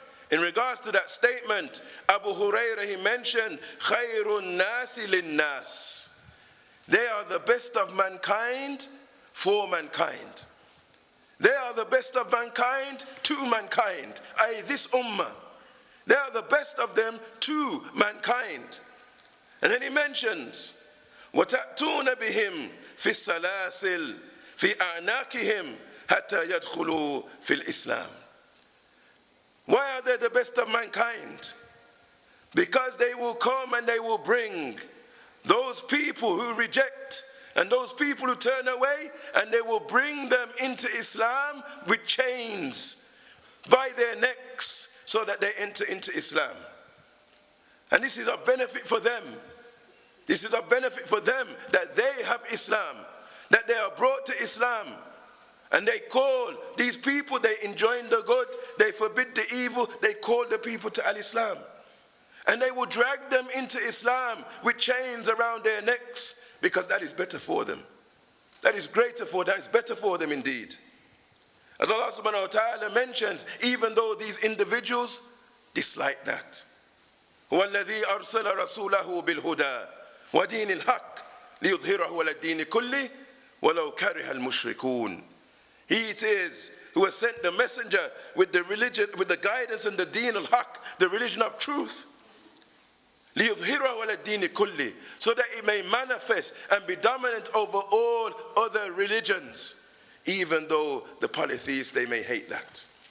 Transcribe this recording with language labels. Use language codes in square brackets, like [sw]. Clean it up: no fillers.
[en] In regards to that statement, Abu Hurairah, he mentioned, [ar] خَيْرُ النَّاسِ لِلنَّاسِ. [en] They are the best of mankind for mankind. They are the best of mankind to mankind, i.e. this ummah. They are the best of them to mankind. And then he mentions, [ar] وَتَأْتُونَ بِهِمْ فِي السَّلَاسِلِ فِي أَعْنَاقِهِمْ حَتَّى يَدْخُلُوا فِي الْإِسْلَامِ. [en] Why are they the best of mankind? Because they will come and they will bring those people who reject and those people who turn away, and they will bring them into Islam with chains by their necks so that they enter into Islam. And this is of benefit for them. This is of benefit for them that they have Islam, that they are brought to Islam. And they call these people, they enjoin the good, they forbid the evil, they call the people to al-Islam. And they will drag them into Islam with chains around their necks, because that is better for them. That is greater for them, that is better for them indeed. As Allah subhanahu wa ta'ala mentions, even though these individuals dislike that. [ar] هو الذي أرسل رسوله بالهدى ودين الحق ليظهره على الدين كله ولو كره المشركون. [en] He it is who has sent the messenger with the religion, with the guidance and the deen al-haq, the religion of truth. [ar] لِيُظْهِرَهُ عَلَى الدِّينِ كُلِّهِ, [en] so that it may manifest and be dominant over all other religions, even though the polytheists, they may hate that.